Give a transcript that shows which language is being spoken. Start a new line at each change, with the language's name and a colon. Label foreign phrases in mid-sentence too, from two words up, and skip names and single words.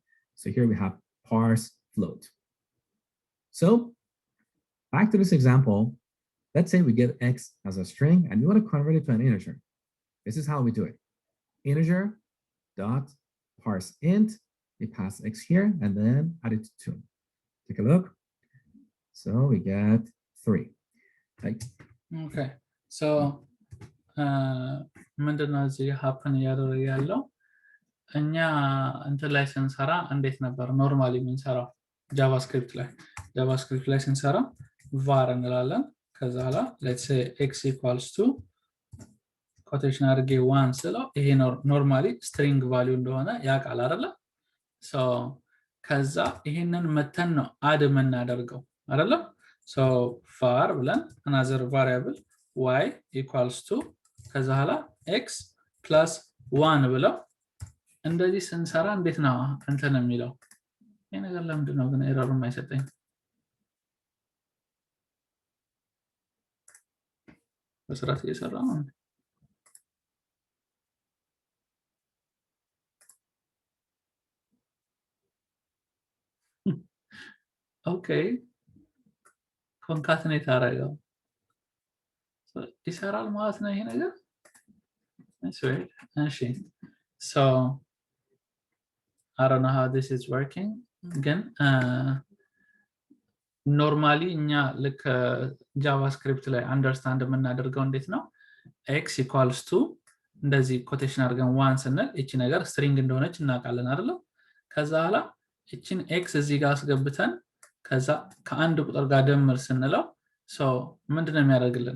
English: So here we have parseFloat. So back to this example, let's say we get X as a string and we want to convert it to an integer. This is how we do it. Integer dot parseInt, we pass X here and then add it to 2. Take a look. So we get 3. Right. Okay.
Amharic: So ምንድነው እዚህ ሀፕን እያደረገ ያለው? እኛ እንትን ላይ ስንሰራ እንዴት ነበር ኖርማሊ የምንሰራው? ጃቫስክሪፕት ላይ ስንሰራ var እንላለን። ከዛ ኋላ
English: let's say x equals to
Amharic: ኮቴሽን አድርጌ 1 ስለው ይሄ
English: normally string value
Amharic: እንደሆነ ያውቃል አይደለ? ሶ ከዛ ይሄንን መተን ነው አድ የምናደርገው አይደለ? ሶ var ብለን
English: another variable y equals to
Amharic: ከዛ ኋላ
English: x plus 1
Amharic: ብለው እንደዚህ ስንሰራ እንዴት ነው እንትን የሚለው? ይሄ ነገር ለምንድን ነው ግን ኤረር የማይሰጠኝ? በስርዓት እየሰራ ነው።
English: okay concatenate
Amharic: አደረገው ይሰራል ማለት ነው ይሄ ነገር። እሺ
English: so I don't know how this is working
Amharic: ግን ኖርማሊ እኛ ልክ ጃቫስክሪፕት ላይ አንደርስታንድ የምናደርገው እንዴት ነው
English: x equals to
Amharic: እንደዚህ ኮቴሽን አድርገን 1 ስንል እቺ ነገር ስትሪንግ እንደሆነች እናውቃለን አይደል? ከዛ ኋላ እቺን x እዚህ ጋር አስገብተን ከዛ ከአንድ ቁጥር ጋር ደምር ስንለው ሶ ምንድነው የሚያደርግልን?